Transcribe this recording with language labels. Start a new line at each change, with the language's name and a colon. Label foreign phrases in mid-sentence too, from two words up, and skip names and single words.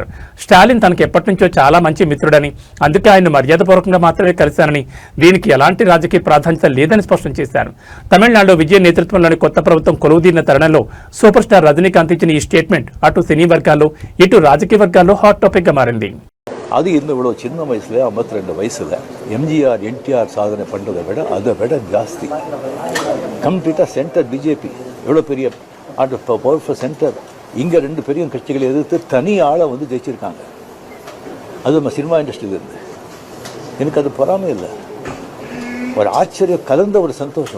Telugu: స్టాలిన్ తనకు ఎప్పటి నుంచో చాలా మంచి మిత్రుడని, అందుకే ఆయన మర్యాదపూర్వకంగా మాత్రమే కలిశారని, దీనికి ఎలాంటి రాజకీయ ప్రాధాన్యత లేదని స్పష్టం చేశారు. తమిళనాడులో విజయ్ నేతృత్వంలోని కొత్త ప్రభుత్వం కొలువుదీరిన తరుణంలో
English: super star
Telugu: రజనీకాంత్ ఇచ్చిన ఈ స్టేట్మెంట్ అటు సినీ వర్గాల్లో ఇటు రాజకీయ వర్గాల్లో
English: hot topic
Telugu: గా మారింది.
Tamil: அது இந்த இவ்வளோ சின்ன வயசுல 52 வயசுல எம்ஜிஆர் என்டிஆர் சாதனை பண்ணுறதை விட அதை விட ஜாஸ்தி. கம்ப்ளீட்டாக சென்டர் பிஜேபி எவ்வளோ பெரிய
English: powerful center,
Tamil: இங்கே 2 பெரிய கட்சிகளை எதிர்த்து தனி ஆளை வந்து ஜெயிச்சிருக்காங்க. அது நம்ம
English: cinema industry
Tamil: இருந்து எனக்கு அது பொறாமை இல்லை, ஒரு ஆச்சரியம் கலந்த ஒரு சந்தோஷம்.